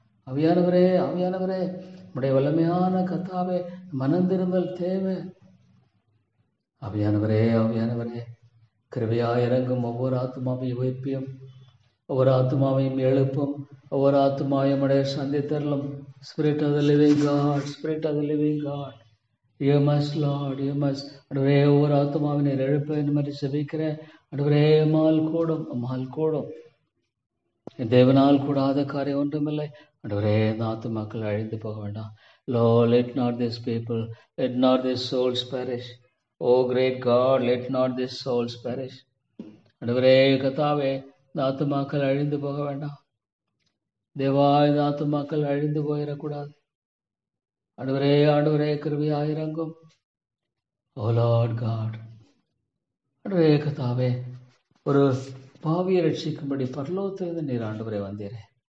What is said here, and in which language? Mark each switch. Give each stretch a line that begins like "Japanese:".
Tamil: ஆவியானவரே, ஆவியானவரே, உடைய வல்லமையான கத்தாவே, மனம் திரும்பல் தேவை. ஆவியானவரே, ஆவியானவரே, கிருபையாய் இறங்கும். ஒவ்வொரு ஆத்மாவையும் உயிர்ப்பியும், ஒவ்வொரு ஆத்மாவையும் எழுப்பும், ஒவ்வொரு ஆத்மாவையும் உடைய சந்தித்தரலும்.
English: Spirit of the living God, Spirit of the living God, you must, Lord, you must.
Tamil: ஆண்டவரே, ஒவ்வொரு ஆத்மாவை நீர் எழுப்ப வேண்டும் என்று ஜெபிக்கிறேன். ஆண்டவரே, அம்மால் கூடும். தேவனால் கூடாத காரியம் ஒன்றுமில்லை. ஆண்டவரே, இந்த ஆத்துமாக்கள் அழிந்து போக வேண்டாம்.
English: Lord, let not these people, let not these souls perish. Oh great God, let not these souls perish.
Tamil: ஆண்டவரே, கத்தாவே, இந்த ஆத்துமாக்கள் அழிந்து போக வேண்டாம். தேவா, இந்த ஆத்துமாக்கள் அழிந்து போயிடக்கூடாது. ஆண்டவரே, ஆண்டவரே, கிருபையாய் இறங்கும்.
English: Oh Lord God,
Tamil: ஆண்டவரே, கத்தாவே, ஒரு பாவியை ரட்சிக்கும்படி பரலோகத்திலிருந்து நீர் ஆண்டவரே வந்தீரே.